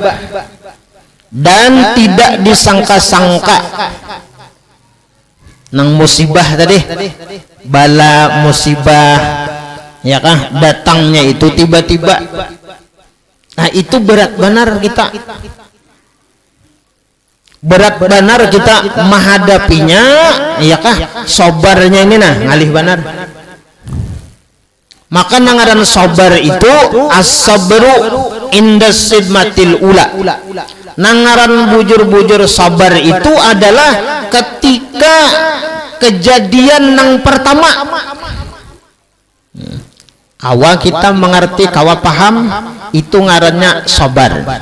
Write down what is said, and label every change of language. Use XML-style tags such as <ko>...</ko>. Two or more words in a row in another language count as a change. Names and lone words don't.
<bjn>dan tidak disangka-sangka nang musibah tadi bala musibah ya kah datangnya itu tiba-tiba. Nah itu berat benar kita, berat benar kita menghadapinya ya kah. Sabarnya ini nah ngalih benar. Maka nangaran sabar itu</bjn> <ar>الصبر عند الصدمة الأولى.</ar> <bjn>Nangaran bujur-bujur sabar itu adalah ketika kejadian yang pertama. Kawa kita mengerti, kawa paham, itu ngarannya sabar.</bjn>